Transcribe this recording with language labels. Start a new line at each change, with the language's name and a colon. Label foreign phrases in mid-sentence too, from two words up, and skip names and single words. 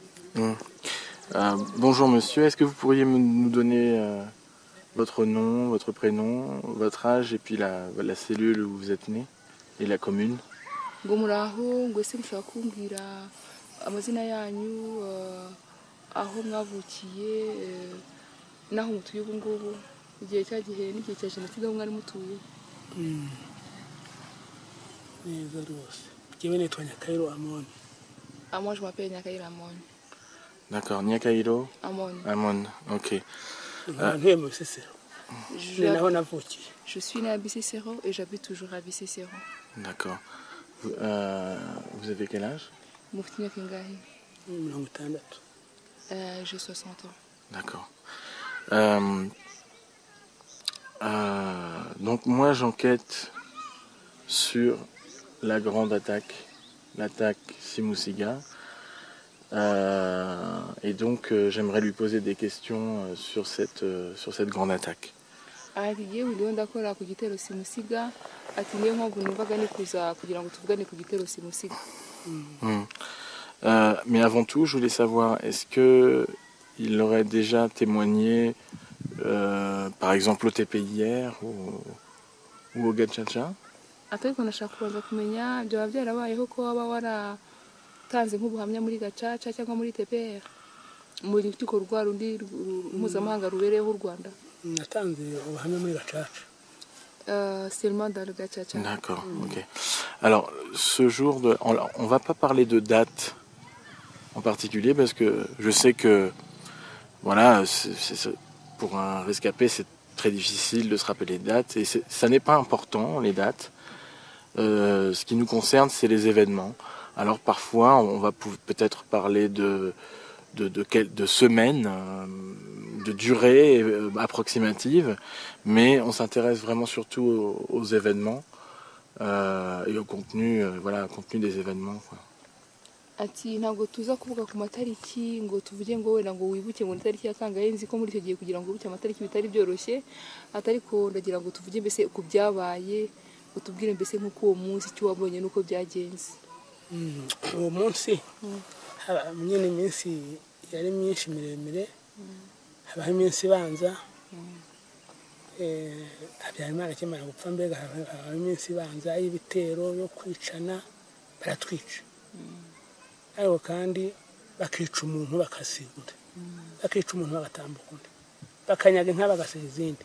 French: Mm. Bonjour monsieur, est-ce que vous pourriez nous donner votre nom, votre prénom, votre âge et puis la cellule où vous êtes né et la commune?
Kinyarwanda: ngo muraho ngo ese mushaka kumbwira amazina yanyu aho mwavukiye naho mutuye ubu ngubu igihe cyagihe n'igihe cya jenoside aho mwari mutuye. neza rwose njyewe nitwa Nyakairo Amon.
French: Moi je m'appelle Nyakairo Amon. D'accord, Nyakairo Amon. Amon, ok.
Kinyarwanda: ntuye mu Bisesero ni naho navukiye.
French: Je suis né à Bisesero et j'habite toujours à Bisesero. D'accord. Vous avez quel âge?
Kinyarwanda: Mufite imyaka ingahe? 60.
French: J'ai 60 ans. D'accord. Donc moi j'enquête sur la grande attaque, l'attaque Simusiga. Et donc j'aimerais lui poser des questions sur cette grande attaque.
Kinyarwanda: Ati yewe ndiho ndakora ku gitero Simusiga, ati niyo mpamvu numvaga nikuza kugira ngo tuvugane ku gitero Simusiga.
French: Mais avant tout, je voulais savoir, est-ce que il aurait déjà témoigné, par exemple au TPIR ou au Gacaca?
Kinyarwanda: Ariko nashaka kubanza kumenya byaba byarabayeho ko waba waratanze nk'ubuhamya muri Gacaca cyangwa muri TPR muri rukiko rwa rundi mpuzamahanga rubereyeho u Rwanda. natanze ubuhamya muri Gacaca.
French: Seulement dans le Gacaca. D'accord, ok. Alors, ce jour, on va pas parler de date en particulier parce que je sais que, voilà, pour un rescapé, c'est très difficile de se rappeler les dates et ça n'est pas important, les dates. Ce qui nous concerne, c'est les événements. Alors parfois, on va peut-être parler de semaines, de durée approximative, mais on s'intéresse vraiment surtout aux événements et au contenu, voilà, au contenu des événements, quoi.
Kinyarwanda: Ati ntabwo tuza kuvuga ku matariki ngo tuvuge ngo wenda ngo wibuke ngo itariki ya kangahe, nzi ko muri icyo gihe kugira ngo wibuke amatariki bitari byoroshye, atariko ndagira ngo tuvuge mbese ku byabaye, utubwire mbese nk'uko uwo munsi icyo wabonye nuko byagenze. uwo munsi nyine iminsi yari myinshi miremire, habaho iminsi ibanza, Habyarimana akimara gupfa mbega habaho iminsi ibanza y'ibitero yo kwicana, baratwica ariko kandi bakica umuntu bakasiga undi, bakica umuntu bagatambuka undi, bakanyaga inka bagasiga izindi.